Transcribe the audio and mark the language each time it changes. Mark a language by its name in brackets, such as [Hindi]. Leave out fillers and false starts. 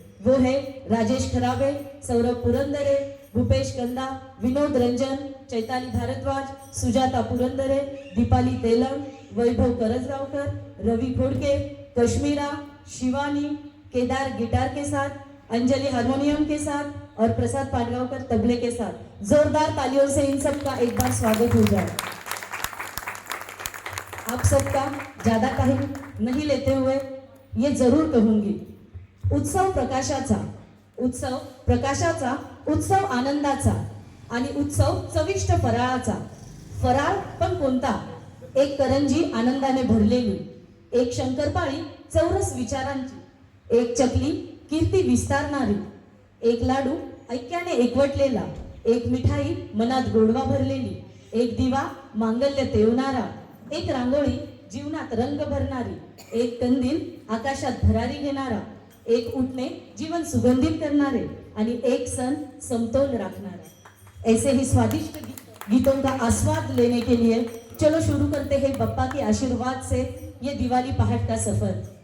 [Hindi] वो है राजेश खराबे, सौरभ पुरंदरे, भूपेश कंदा, विनोद रंजन, चैताली भारद्वाज, सुजाता पुरंदरे, दीपाली तेलंग, वैभव करजगावकर, रवि घोड़के, कश्मीरा, शिवानी, केदार गिटार के साथ, अंजलि हारमोनियम के साथ और प्रसाद पाटगांवकर तबले के साथ। जोरदार तालियों से इन सब का एक बार स्वागत हो जाए। आप सबका ज्यादा टाइम नहीं लेते हुए ये जरूर कहूंगी, [Marathi] उत्सव प्रकाशाचा, उत्सव आनंदाचा आणि उत्सव चविष्ट फराळाचा। फराळ पण कोणता? एक करंजी आनंदाने भरलेली, एक शंकरपाळी चौरस विचारांची, एक चकली कीर्ती विस्तारणारी, एक लाडू ऐक्याने एकवटलेला, एक मिठाई मनात गोडवा भरलेली, एक दिवा मांगल्य तेवणारा, एक रांगोळी जीवनात रंग भरणारी, एक कंदील आकाशात भरारी घेणारा, एक उठणे जीवन सुगंधित करणारे आणि एक सण समतोल रखणारा। [Hindi] ऐसे ही स्वादिष्ट गीतों का आस्वाद लेने के लिए चलो शुरू करते हैं बप्पा के आशीर्वाद से ये दिवाली पहाट का सफर।